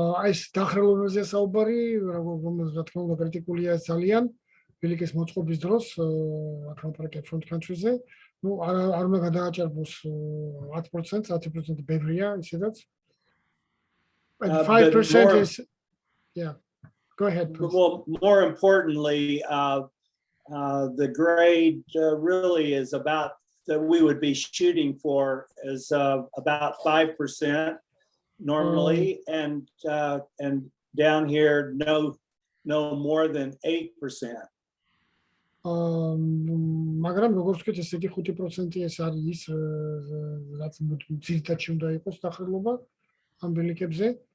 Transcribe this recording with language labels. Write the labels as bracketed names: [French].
[Georgian] ეს დახრილობებზე საუბარი, რომელზეც რა თქმა უნდა კრიტიკულია ძალიან. ბილიკის მოწყობის დროს აქ ვაპარაკებ front country-ზე, ну არ უნდა გადააჭარბოს 10%, 10% ბევრია ისედაც. [English] 5% is yeah. Go ahead, please. Well, more importantly, the grade really is about that we would be shooting for is about 5% normally, and down here no more than 8%. [Georgian] მაგრამ როგორც ვთქვით, ესეთი 5% ეს არის ის, რაც ძირითადში უნდა იყოს დახრილობა ამ ბილიკებზე.